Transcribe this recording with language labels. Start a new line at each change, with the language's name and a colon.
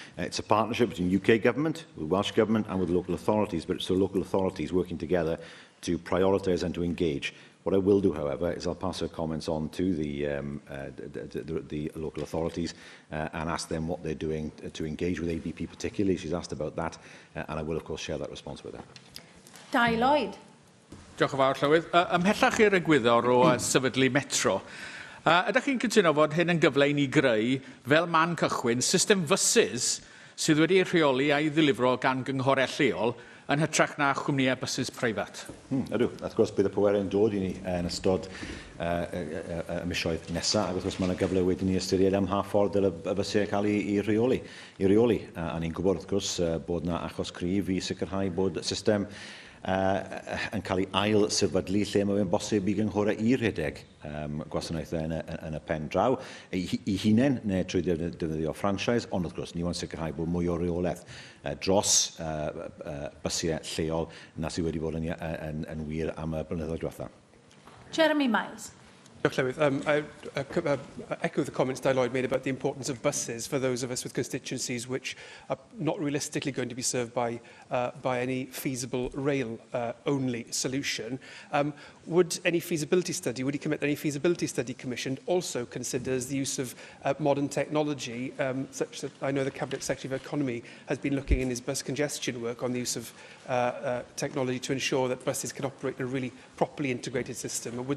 English: It's a partnership between UK government, with Welsh government and with local authorities, but it's the local authorities working together to prioritise and to engage. What I will do, however, is I'll pass her comments on to the local authorities and ask them what they're doing to engage with ABP particularly. She's asked about that, and I will, of course, share that response with her.
Welsh: Dai Lloyd. Diolch yn fawr, Llywydd. Ymhellach i'r egwyddor o sefydlu metro. Ydych chi'n cytuno fod hyn yn gyfle i ni greu, fel man cychwyn, system fysys sydd wedi ei rheoli a'i ddilifro gan gynghorau lleol yn hytrach na chwmnïau bysys preifat? Ydw. Wrth gwrs, bydd y pwerau'n dod i ni yn ystod y misoedd nesaf, ac wrth gwrs mae yna gyfle wedyn ni ystyried am ha ffordd y bysau cael ei reoli. A ni'n gwybod, wrth gwrs, bod yna achos cryf i sicrhau bod y system yn cael ei ail sefydlu lle mae fe'n bosib i gynghorau i rhedeg gwasanaethau yn y pen draw i hunain neu trwy defnyddio franchise, ond wrth gwrs ni waan sicrhau bod mwy o reolaeth dros bysau lleol na sydd wedi bod yn wir am y blynyddoedd diwethaf.
English: Jeremy Miles. I echo the comments Di Lloyd made about the importance of buses for those of us with constituencies which are not realistically going to be served by any feasible rail-only solution. Would any feasibility study, would he commit that any feasibility study commissioned also considers the use of modern technology, such that I know the Cabinet Secretary of Economy has been looking in his bus congestion work on the use of technology to ensure that buses can operate in a really properly integrated system?